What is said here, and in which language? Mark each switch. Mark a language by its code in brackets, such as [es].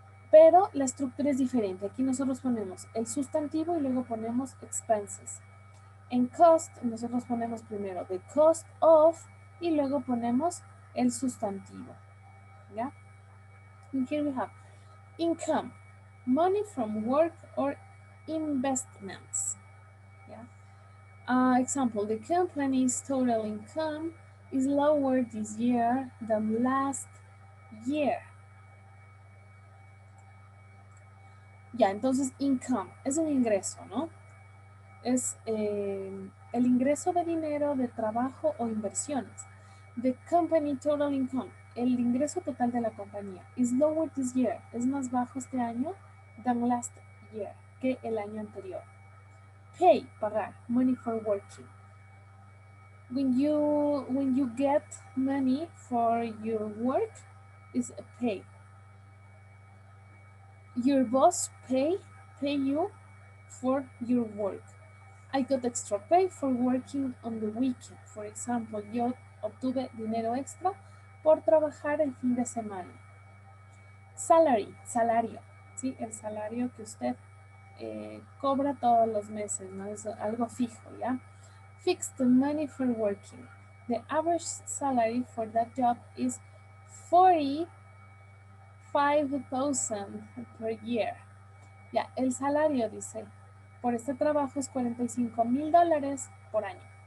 [es] Pero la estructura es diferente. Aquí nosotros ponemos el sustantivo y luego ponemos expenses. En cost nosotros ponemos primero the cost of y luego ponemos el sustantivo. ¿Ya? [en] And here we have income, money from work or investments. Yeah. Example, the company's total income is lower this year than last year. [es] Ya, entonces income es un ingreso, ¿no? Es el ingreso de dinero de trabajo o inversiones. The company total income, el ingreso total de la compañía, is lower this year, es más bajo este año than last year, que el año anterior. [en] Pay, pagar, money for working. When you get money for your work, is pay. Your boss pay you for your work. I got extra pay for working on the weekend. [es] For example, yo obtuve dinero extra por trabajar el fin de semana. Salary, salario, ¿sí? El salario que usted cobra todos los meses, ¿no? Es algo fijo, ¿ya? [en] Fixed money for working. The average salary for that job is $45,000 per year. [es] Ya, el salario, dice, por este trabajo es $45,000 por año.